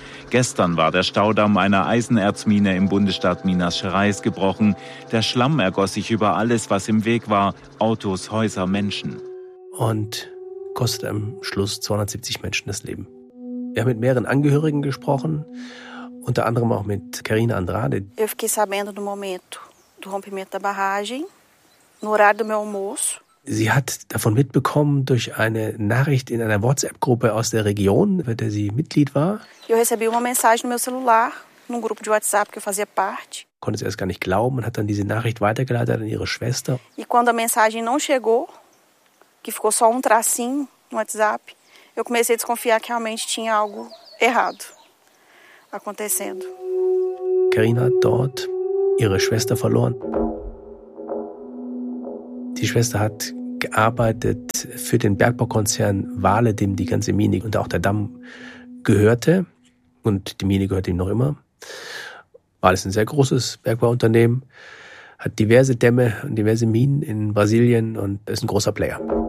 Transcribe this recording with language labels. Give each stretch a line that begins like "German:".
German: Gestern war der Staudamm einer Eisenerzmine im Bundesstaat Minas Gerais gebrochen. Der Schlamm ergoss sich über alles, was im Weg war. Autos, Häuser, Menschen. Und kostete am Schluss 270 Menschen das Leben. Wir haben mit mehreren Angehörigen gesprochen, unter anderem auch mit Karina Andrade.
Portuguese: Eu fiquei sabendo no momento do rompimento da barragem, no horário do meu almoço.
German: Sie hat davon mitbekommen durch eine Nachricht in einer WhatsApp-Gruppe aus der Region, bei der sie Mitglied war.
Portuguese: Eu recebi uma mensagem no meu celular, num grupo de WhatsApp que eu fazia parte.
German: Konnte sie erst gar nicht glauben und hat dann diese Nachricht weitergeleitet an ihre Schwester.
Portuguese: E quando a mensagem não chegou, que ficou só tracinho no WhatsApp, eu comecei a desconfiar que realmente tinha algo errado acontecendo.
German: Karina hat dort ihre Schwester verloren. Die Schwester hat arbeitet für den Bergbaukonzern Vale, dem die ganze Mine und auch der Damm gehörte. Und die Mine gehört ihm noch immer. Vale ist ein sehr großes Bergbauunternehmen, hat diverse Dämme und diverse Minen in Brasilien und ist ein großer Player.